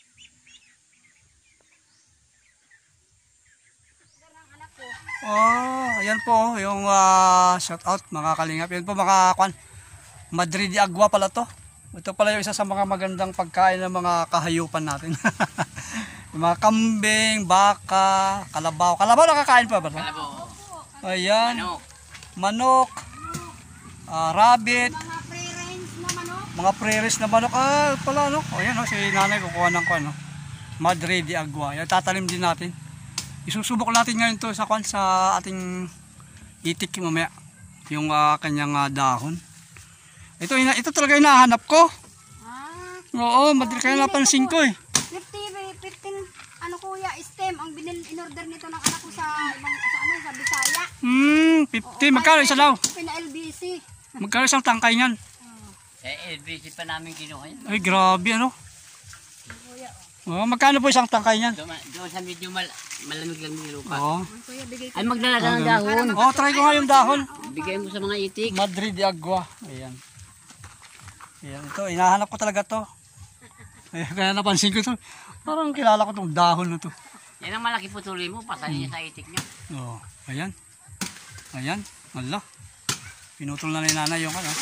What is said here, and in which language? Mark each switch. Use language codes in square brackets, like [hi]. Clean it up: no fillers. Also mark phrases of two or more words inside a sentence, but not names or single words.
[tl] Oh, ayan po yung shout out mga kalingap. Yan po mga kwan. Madrid de Agua pala to. Ito pala yung isa sa mga magandang pagkain ng mga kahayupan natin. Yung mga kambing, baka, kalabaw. Kalabaw nakakain pa ba? Kalabaw. Ayan. Manok. Manok. Rabbit. Mga pre-range na manok. Mga preres na manok. Ah, pala no. Ayan si nanay kukuha ng kwan no. Madrid de Agua. Yan tatanim din natin. Isusubok natin ngayon to sa kwan sa ating itik mamaya. Yung kanyang dahon. Ito talaga yung nahanap ko. Oo, Madrid kaya napansin ko eh. 15 ano kuya, stem ang in-order nito ng anak ko sa sa Bisaya. 50. Magkano isa daw? Pina LBC. Magkano isang tangkay niyan? LBC pa namin kinuha yun. Ay, grabe ano. Magkano po isang tangkay niyan? Doon sa medyo malamig lang yung lupa. Oo. Kuya, bigay ko. Ay, magdala ka ng dahon. Try ko nga yung dahon. Bigay mo sa mga itik. Madrid de Agua. Ayan. Ayan, ito. Hinahanap ko talaga to. Ayan, kaya napansin ko to. Parang kilala ko tong dahon na to. Yan ang malaki putuli mo. Pasahin niya sa itik niya. Oo. Ayan. Ayan. Ala. Pinutol na ni nanay yung ano.